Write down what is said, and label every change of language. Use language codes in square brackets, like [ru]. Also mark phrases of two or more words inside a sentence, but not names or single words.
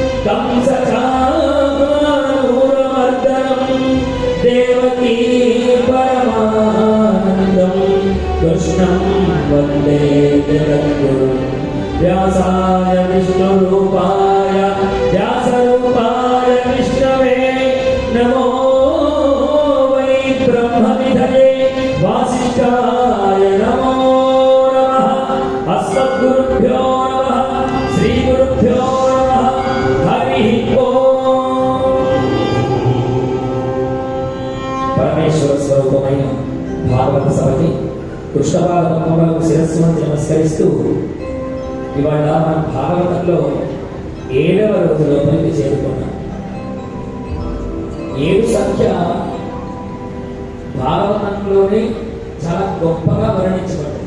[sa] कंसचाणूरमर्दनं देवकी परमानन्दं कृष्णं वन्दे जगद्गुरुं व्यासाय विष्णुरूपाय व्यासरूपाय विष्णवे नमो वै ब्रह्मनिधये वासिष्ठाय नमो नमः। अस्मद्गुरुभ्यो नमः श्रीगुरुभ्यो नमः हरिः ओम्। [te] పరమేశ్వర స్వరూపమైన భాగవత సభకి కృష్ణపాద పద్మములకు శిరస్సు వంచి నమస్కరిస్తూ ఇవాళ మన భాగవతంలో 7వ రోజు లోపలికి చేరుకున్నాం. 7 సంఖ్య భాగవతంలోనే చాలా గొప్పగా వర్ణించబడింది.